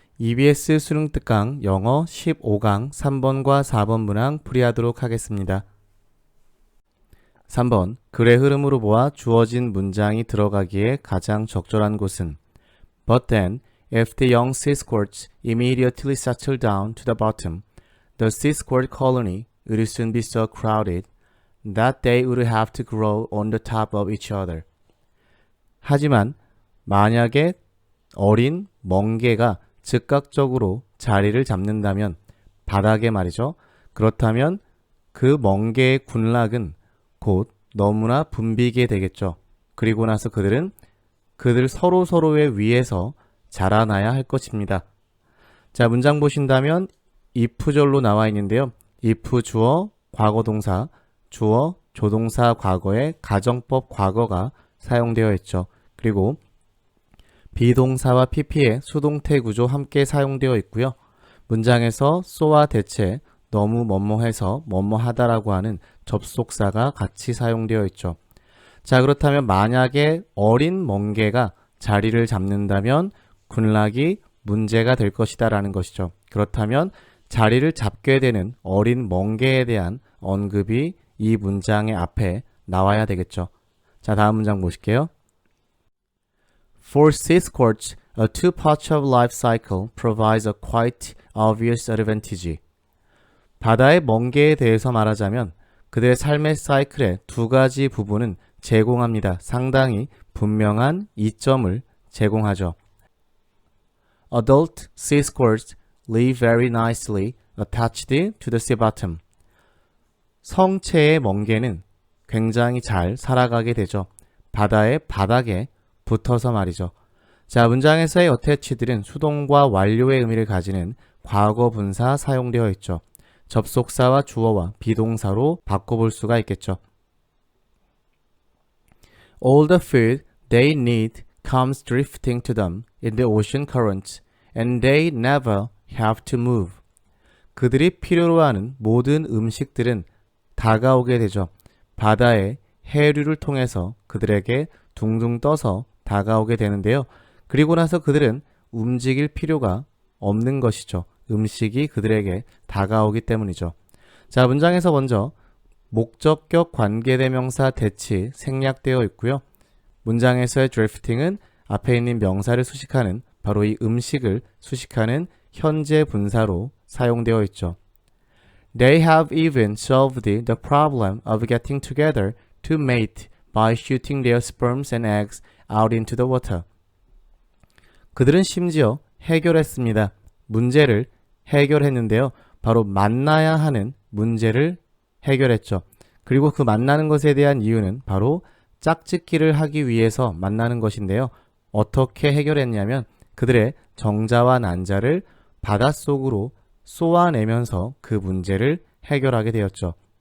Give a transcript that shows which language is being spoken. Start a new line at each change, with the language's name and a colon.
Korean: EBS 수능 특강 영어 15강 3번과 4번 문항 풀이하도록 하겠습니다. 3번 글의 흐름으로 보아 주어진 문장이 들어가기에 가장 적절한 곳은
English: But then, if the young sea squirts immediately settle down to the bottom, the sea squirt colony would soon be so crowded that they would have to grow on the top of each other.
Korean: 하지만 만약에 어린 멍게가 즉각적으로 자리를 잡는다면 바닥에 말이죠. 그렇다면 그 멍게의 군락은 곧 너무나 붐비게 되겠죠. 그리고 나서 그들 서로의 위에서 자라나야 할 것입니다. 자, 문장 보신다면 if절로 나와 있는데요. if 주어, 과거동사, 주어, 조동사 과거에 가정법 과거가 사용되어 있죠. 그리고 비동사와 pp의 수동태 구조 함께 사용되어 있고요. 문장에서 so와 대체, 너무 뭐뭐해서 뭐뭐하다라고 하는 접속사가 같이 사용되어 있죠. 자, 그렇다면 만약에 어린 멍게가 자리를 잡는다면 군락이 문제가 될 것이다 라는 것이죠. 그렇다면 자리를 잡게 되는 어린 멍게에 대한 언급이 이 문장의 앞에 나와야 되겠죠. 자, 다음 문장 보실게요.
English: For sea squirts, a two-part of life cycle provides a quite obvious advantage.
Korean: 바다의 멍게에 대해서 말하자면 그들의 삶의 사이클의 두 가지 부분은 제공합니다. 상당히 분명한 이점을 제공하죠.
English: Adult sea squirts live very nicely attached to the sea bottom.
Korean: 성체의 멍게는 굉장히 잘 살아가게 되죠. 바다의 바닥에 붙어서 말이죠. 자, 문장에서의 attached는 수동과 완료의 의미를 가지는 과거 분사 사용되어 있죠. 접속사와 주어와 비동사로 바꿔볼 수가 있겠죠.
English: All the food they need comes drifting to them in the ocean currents, and they never have to move.
Korean: 그들이 필요로 하는 모든 음식들은 다가오게 되죠. 바다의 해류를 통해서 그들에게 둥둥 떠서 다가오게 되는데요. 그리고 나서 그들은 움직일 필요가 없는 것이죠. 음식이 그들에게 다가오기 때문이죠. 자, 문장에서 먼저 목적격 관계대명사 대치 생략되어 있고요. 문장에서의 drifting은 앞에 있는 명사를 수식하는 바로 이 음식을 수식하는 현재 분사로 사용되어 있죠.
English: They have even solved the problem of getting together to mate by shooting their sperms and eggs out into the water.
Korean: 그들은 심지어 해결했습니다. 문제를 해결했는데요. 바로 만나야 하는 문제를 해결했죠. 그리고 그 만나는 것에 대한 이유는 바로 짝짓기를 하기 위해서 만나는 것인데요. 어떻게 해결했냐면 그들의 정자와 난자를 바닷속으로 쏘아내면서 그 문제를 해결하게 되었죠.